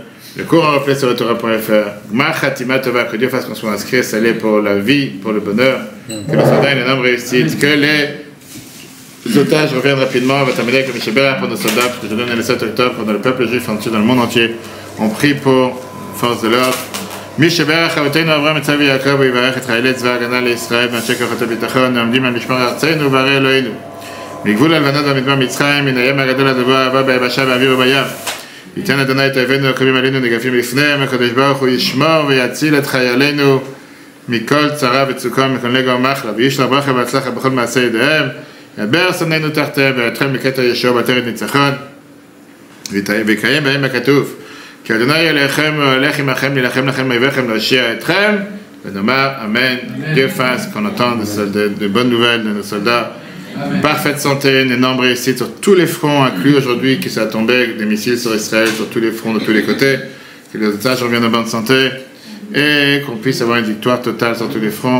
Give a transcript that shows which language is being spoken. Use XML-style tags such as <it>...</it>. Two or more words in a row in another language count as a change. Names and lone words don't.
<fr>Le cours en reflet sur Torah.fr.</fr> <he>גמר חתימה טובה,</he> <fr>que Dieu fasse qu'on soit inscrit, salé pour la vie, pour le bonheur. Que le soldat ait une énorme réussite. Que les otages reviennent rapidement. On va terminer avec le Mishabera pour nos soldats. Parce que je donne le 7 octobre pendant le peuple juif entier dans le monde entier. On prie pour force de l'ordre.</fr> <he>מי שברך אבותינו אברהם יצחק ויעקב ויברך את חיילי צבא ההגנה לישראל ואנשי כוחות הביטחון העומדים על משמר ארצנו ובערי אלוהינו מגבול הלבנון והמדבר מצרים מן הים הגדול עד הגבוה הבא ביבשה באוויר ובים ייתן אדוני את אויבינו הקמים עלינו נגפים לפניהם הקדוש ברוך הוא ישמור ויציל את חיילינו מכל צרה וצוקה ומכל נגע ומחלה וישלח ברכה והצלחה בכל מעשה ידיהם ידבר שונאינו תחתיהם ויתחם מקטע ישוע בעטרת ניצחון ויקיים בהם הכתוב כי אדוני אליכם והולך עמכם להילחם לכם מאויביכם להושיע אתכם ונאמר אמן.</he> <fr>Dieu fasse qu'on entende de bonnes nouvelles de nos soldats, une parfaite santé, une énorme réussite sur tous les fronts, inclus aujourd'hui qui s'est tombé des missiles sur Israël sur tous les fronts de tous les côtés, que les otages reviennent en bonne santé et qu'on puisse avoir une victoire totale sur tous les fronts.</fr>